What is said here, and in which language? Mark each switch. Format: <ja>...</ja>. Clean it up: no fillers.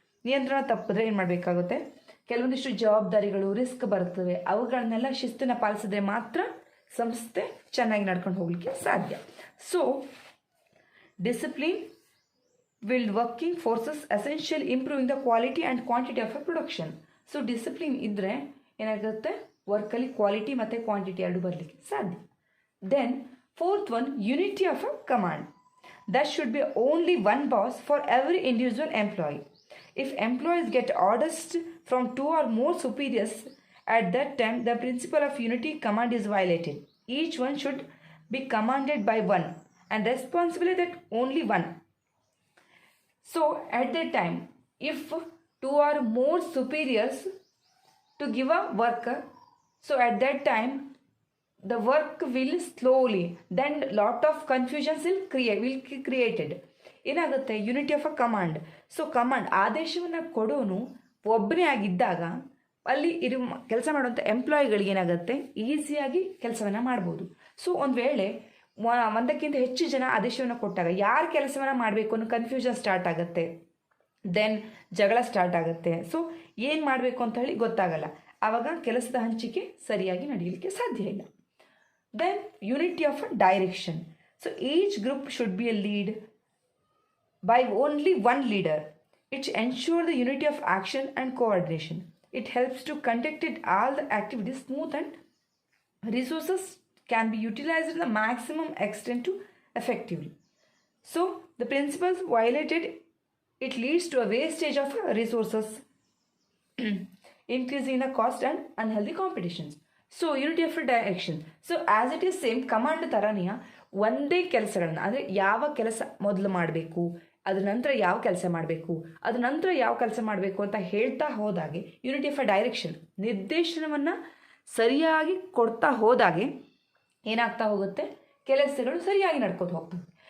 <kn>ನಿಯಂತ್ರಣ ತಪ್ಪಿದ್ರೆ ಏನು ಮಾಡಬೇಕಾಗುತ್ತೆ, ಕೆಲವೊಂದಿಷ್ಟು ಜವಾಬ್ದಾರಿಗಳು ರಿಸ್ಕ್ ಬರ್ತವೆ, ಅವುಗಳನ್ನೆಲ್ಲ ಶಿಸ್ತನ್ನು ಪಾಲಿಸಿದ್ರೆ ಮಾತ್ರ ಸಂಸ್ಥೆ ಚೆನ್ನಾಗಿ ನಡ್ಕೊಂಡು ಹೋಗಲಿಕ್ಕೆ ಸಾಧ್ಯ.</kn> <en>So discipline willed working forces essential improving the quality and quantity of a production.</en> <kn>So discipline ಇದ್ದರೆ ಏನಾಗುತ್ತೆ, ವರ್ಕಲ್ಲಿ ಕ್ವಾಲಿಟಿ ಮತ್ತು ಕ್ವಾಂಟಿಟಿ ಎರಡು ಬರಲಿಕ್ಕೆ ಸಾಧ್ಯ.</kn> <en>Then fourth one, unity of a command. There should be only one boss for every individual employee. If employees get orders from two or more superiors, at that time the principle of unity command is violated. Each one should be commanded by one and responsibility that only one. So at that time, if two or more superiors to give a worker, so at that time the work will slowly, then lot of confusions will created.</en> <kn>ಏನಾಗುತ್ತೆ,</kn> <en>Unity of a command.</en> <kn>So command ಆದೇಶವನ್ನು ಕೊಡೋನು ಒಬ್ಬನೇ ಆಗಿದ್ದಾಗ ಅಲ್ಲಿ ಕೆಲಸ ಮಾಡುವಂಥ ಎಂಪ್ಲಾಯಿಗಳಿಗೆ ಏನಾಗುತ್ತೆ, ಈಸಿಯಾಗಿ ಕೆಲಸವನ್ನು ಮಾಡ್ಬೋದು. ಸೊ ಒಂದು ವೇಳೆ ಒಂದಕ್ಕಿಂತ ಹೆಚ್ಚು ಜನ ಆದೇಶವನ್ನು ಕೊಟ್ಟಾಗ ಯಾರು ಕೆಲಸವನ್ನು ಮಾಡಬೇಕು ಅನ್ನೋ ಕನ್ಫ್ಯೂಷನ್ ಸ್ಟಾರ್ಟ್ ಆಗುತ್ತೆ, ದೆನ್ ಜಗಳ ಸ್ಟಾರ್ಟ್ ಆಗುತ್ತೆ. ಸೊ ಏನು ಮಾಡಬೇಕು ಅಂತ ಹೇಳಿ ಗೊತ್ತಾಗಲ್ಲ, ಆವಾಗ ಕೆಲಸದ ಹಂಚಿಕೆ ಸರಿಯಾಗಿ ನಡೆಯಲಿಕ್ಕೆ ಸಾಧ್ಯ ಇಲ್ಲ.</kn> <en>Then unity of a direction. So each group should be a lead by only one leader. It ensures the unity of action and coordination. It helps to conduct all the activities smooth and resources can be utilized to the maximum extent to effectively. So the principles violated, it leads to a wastage of resources, increasing the cost and unhealthy competitions. So unity of direction.</en> <kn>So</kn> <en>as it is same</en> <kn>command ಥರನೇ ಒಂದೇ ಕೆಲಸಗಳನ್ನ, ಅಂದರೆ ಯಾವ ಕೆಲಸ ಮೊದಲು ಮಾಡಬೇಕು, ಅದ್ರ ನಂತರ ಯಾವ ಕೆಲಸ ಮಾಡಬೇಕು, ಅದ್ರ ನಂತರ ಯಾವ ಕೆಲಸ ಮಾಡಬೇಕು ಅಂತ ಹೇಳ್ತಾ ಹೋದಾಗೆ ಯುನಿಟಿ ಆಫ್ ಡೈರೆಕ್ಷನ್, ನಿರ್ದೇಶನವನ್ನು ಸರಿಯಾಗಿ ಕೊಡ್ತಾ ಹೋದಾಗೆ ಏನಾಗ್ತಾ ಹೋಗುತ್ತೆ, ಕೆಲಸಗಳು ಸರಿಯಾಗಿ ನಡ್ಕೊಂಡು ಹೋಗ್ತವೆ.</kn>